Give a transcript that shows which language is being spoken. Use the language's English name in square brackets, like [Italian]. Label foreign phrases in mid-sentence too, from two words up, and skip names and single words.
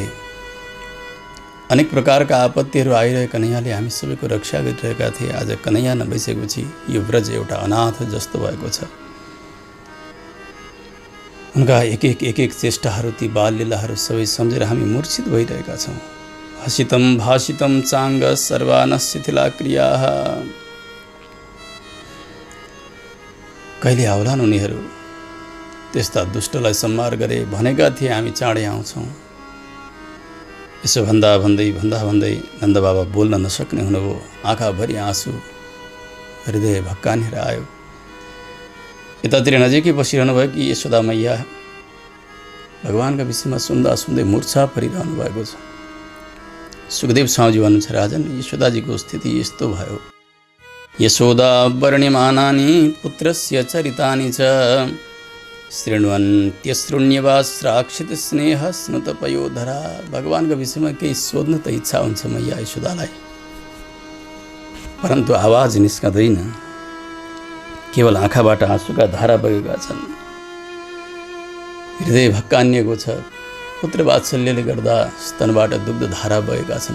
[Nepali] अनेक प्रकारका आपत्तिहरू आइरहे कन्हैयाले हामी सबैको रक्षा गरिरहेका थिए। आज कन्हैया नभइसकेपछि यो ब्रज एउटा अनाथ जस्तो भएको छ। उनका एक एक चेष्टाहरू, ती बाललीलाहरू सबै सम्झेर हामी मूर्छित भइरहेका छौँ। [Sanskrit] हसितं भाषितं चाङ्ग सर्वान शिथिला क्रियाः। [Nepali] कहिले आउलान् उनीहरू? त्यस्ता दुष्टलाई संहार गरे भनेका थिए हामी चाँडै आउँछौँ। यसो भन्दा भन्दै नन्दबाबा बोल्न नसक्ने हुनुभयो। आँखाभरि आँसु, हृदय भक्कानेर आयो। यतातिर नजिकै बसिरहनु भयो कि यशोदा मैया भगवानका विषयमा सुन्दै मूर्छा परिरहनु भएको छ। सुखदेव स्वामीजी भन्नुहुन्छ, राजन यशोदाजीको स्थिति यस्तो भयो। [Sanskrit] यशोदा वर्ण्यमानानि पुत्रस्य चरितानि च शृण्वन्त्यश्रुण्यवा श्राक्षित स्नेह स्नुत पयोधरा। [Nepali] भगवानको विषयमा केही सोध्न त इच्छा हुन्छ मैया यशोदालाई, परन्तु आवाज निस्कँदैन। केवल आँखाबाट आँसुका धारा बगेका छन्। हृदय भक्कानिएको छ। पुत्र वात्सल्यले गर्दा स्तनबाट दुग्ध धारा बगेका छन्।